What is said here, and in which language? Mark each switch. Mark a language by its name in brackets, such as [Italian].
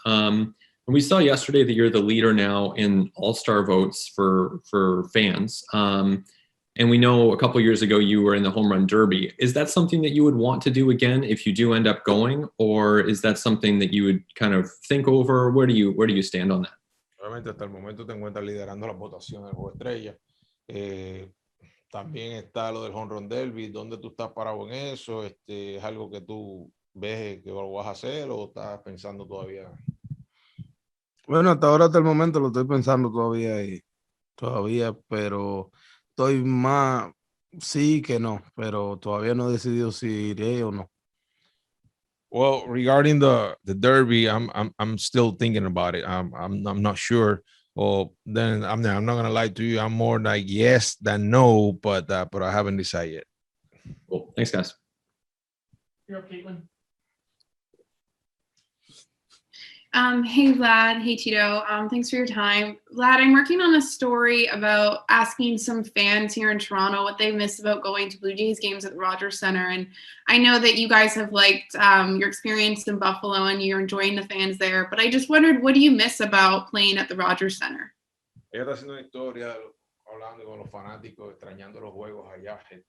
[English] And we saw yesterday that you're the leader now in all-star votes for fans. And we know a couple years ago you were in the home run derby. Is that something that you would want to do again if you do end up going, or is that something that you would kind of think over? Where do you stand on that? [Spanish] Obviamente hasta el momento te encuentras liderando las votaciones del Juego Estrella. También está lo del Home Run Derby. ¿Dónde tú estás parado en eso? ¿Es algo que tú ves que lo vas a hacer o estás pensando todavía? Bueno, hasta el momento lo estoy pensando todavía, pero estoy más sí que no, pero todavía no he decidido si iré o no. [English] Well, regarding the derby, I'm still thinking about it. I'm not sure. Well, then I'm not gonna lie to you. I'm more like yes than no, but I haven't decided yet. Cool. Thanks, guys. You're up, Caitlin. Hey Vlad, hey Tito. Thanks for your time. Vlad, I'm working on a story about asking some fans here in Toronto what they miss about going to Blue Jays games at the Rogers Center. And I know that you guys have liked your experience in Buffalo and you're enjoying the fans there, but I just wondered, what do you miss about playing at the Rogers Center? [Spanish] Ella está haciendo una historia hablando con los fanáticos, extrañando los juegos allá.